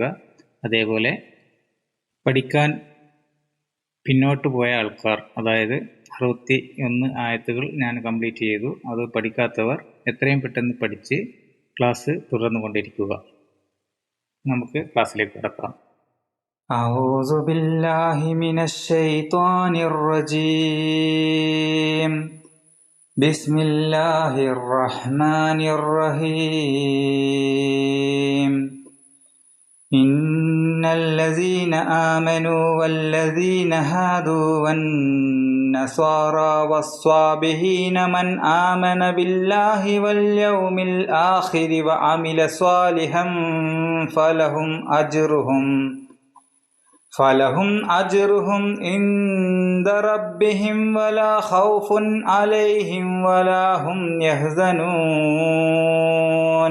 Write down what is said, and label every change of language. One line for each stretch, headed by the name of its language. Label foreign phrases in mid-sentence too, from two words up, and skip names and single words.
Malayalam: അതേപോലെ പഠിക്കാൻ പിന്നോട്ട് പോയ ആൾക്കാർ, അതായത് 61 ആയത്തുകൾ ഞാൻ കംപ്ലീറ്റ് ചെയ്തു, അത് പഠിക്കാത്തവർ എത്രയും പെട്ടെന്ന് പഠിച്ച് ക്ലാസ് തുടർന്നുകൊണ്ടിരിക്കുക. നമുക്ക് ക്ലാസ്സിലേക്ക് കടക്കാം.
Arabic: أعوذ بالله من الشيطان الرجيم. بسم الله الرحمن الرحيم. إن الذين آمنوا والذين هادوا والنصارى والصابئين من آمن بالله واليوم الآخر وعمل صالحا فلهم أجرهم عند ربهم ولا خوف عليهم ولا هم يحزنون.